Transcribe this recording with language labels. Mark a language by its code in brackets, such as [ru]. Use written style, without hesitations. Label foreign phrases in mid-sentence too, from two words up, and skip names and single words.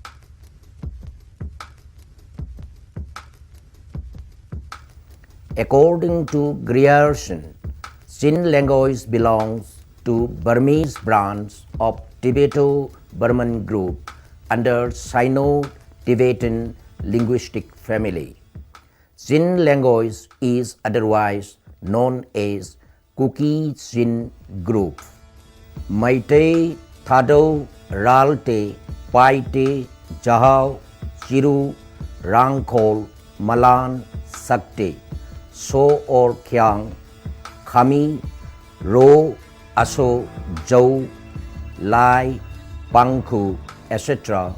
[en] According to Grierson, Sin language belongs to Burmese branch of Tibeto-Burman group under Sino-Tibetan linguistic family. Sin language is otherwise known as Kuki Sin group. Maite, Thado, Ralte, Paite, Jahao, Chiru, Rangkhol, Malan, Sakte, So or Khyang, Khami, Ro, Aso, Jau, Lai, Pangku, etc.